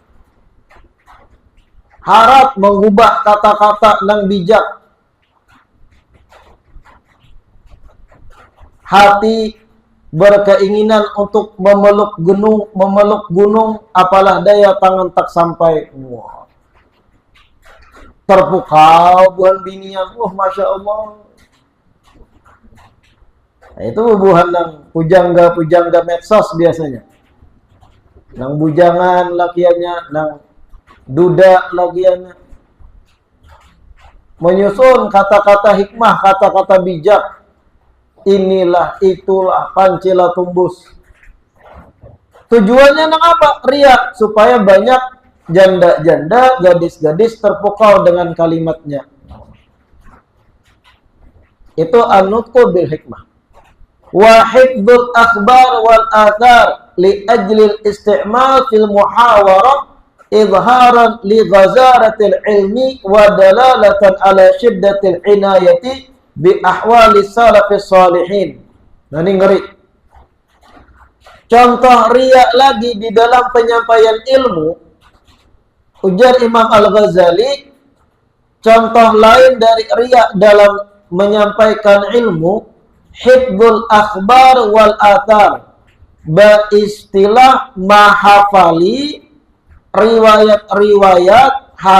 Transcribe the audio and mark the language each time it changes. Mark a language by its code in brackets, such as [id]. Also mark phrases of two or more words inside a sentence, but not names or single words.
[id] Harap mengubah kata-kata yang bijak. Hati berkeinginan untuk memeluk gunung, apalah daya tangan tak sampai. Wow. [bjn] terpukau buhan binian, [ar] ما شاء الله. [bjn] Nah, itu buhan nang pujangga medsos biasanya. Nang bujangan lakiannya, nang duda lakiannya. [id] Menyusun kata-kata hikmah, kata-kata bijak. [bjn] Inilah, itulah, pancila tumbus. Tujuannya nang apa? [id] Ria, supaya banyak janda-janda, gadis-gadis terpukau dengan kalimatnya. [ar] Itu النطق بالحكمة. وحفظ الأخبار والآثار لأجل الاستعمال في المحاورة إظهارا لغزارة العلم ودلالة على شدة العناية بأحوال السلف الصالحين. [id] Nah, ini ngeri. Contoh riya lagi di dalam penyampaian ilmu, ujar Imam Al-Ghazali, contoh lain dari riya dalam menyampaikan ilmu, [ar] حفظ الأخبار والآثار, [id] beristilah mahafali riwayat-riwayat